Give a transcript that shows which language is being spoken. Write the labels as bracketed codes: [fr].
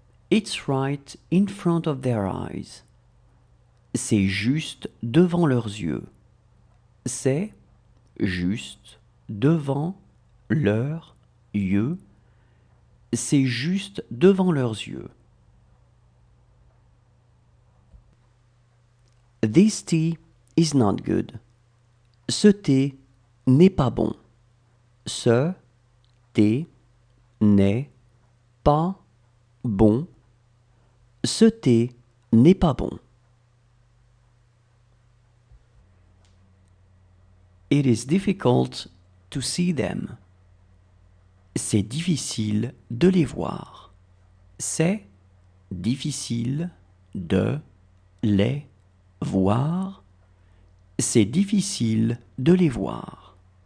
[en] It's right in front of their eyes. [fr] C'est juste devant leurs yeux. C'est juste devant leurs yeux. C'est juste devant leurs yeux. [en] This tea is not good. [fr] Ce thé n'est pas bon. Ce thé n'est pas bon. Ce thé n'est pas bon. [en] It is difficult to see them. [fr] C'est difficile de les voir. C'est difficile de les voir. C'est difficile de les voir.